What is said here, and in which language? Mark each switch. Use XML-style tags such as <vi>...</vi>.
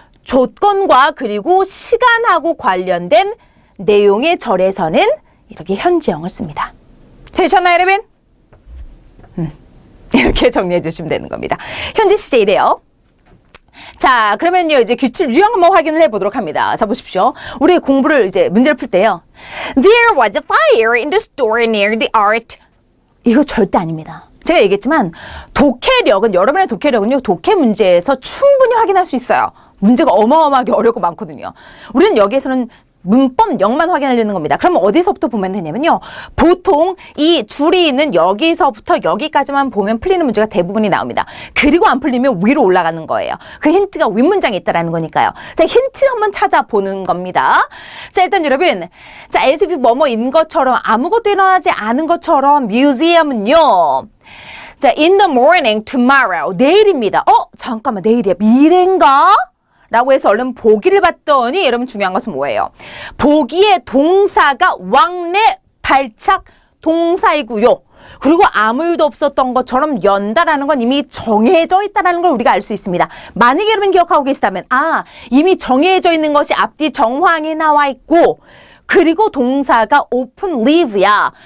<ko>조건과 그리고 시간하고 관련된 내용의 절에서는 이렇게 현재형을 씁니다. 되셨나요, 여러분? 이렇게 정리해 주시면 되는 겁니다. 현재 시제 이래요. 자, 그러면요, 이제 규칙 유형 한번 확인을 해보도록 합니다. 자, 보십시오. 우리 공부를 이제 문제를 풀 때요.</ko> <en>There was a fire in the store near the art.</en> <ko>이거 절대 아닙니다. 제가 얘기했지만 여러분의 독해력은요, 독해 문제에서 충분히 확인할 수 있어요. 문제가 어마어마하게 어렵고 많거든요. 우리는 여기에서는 문법 0만 확인하려는 겁니다. 그럼 어디서부터 보면 되냐면요. 보통 이 줄이 있는 여기서부터 여기까지만 보면 풀리는 문제가 대부분이 나옵니다. 그리고 안 풀리면 위로 올라가는 거예요. 그 힌트가 윗문장에 있다라는 거니까요. 자, 힌트 한번 찾아보는 겁니다. 자, 일단 여러분, 자, as if 뭐뭐인 것처럼 아무것도 일어나지 않은 것처럼 museum은요. 자, in the morning, tomorrow, 내일입니다. 잠깐만, 내일이야. 미래인가? 라고 해서 얼른 보기를 봤더니 여러분 중요한 것은 뭐예요? 보기의 동사가 왕래 발착 동사이고요. 그리고 아무 일도 없었던 것처럼 연다라는 건 이미 정해져 있다는 걸 우리가 알 수 있습니다. 만약에 여러분 기억하고 계시다면 이미 정해져 있는 것이 앞뒤 정황에 나와 있고 그리고 동사가 open, leave야.</ko>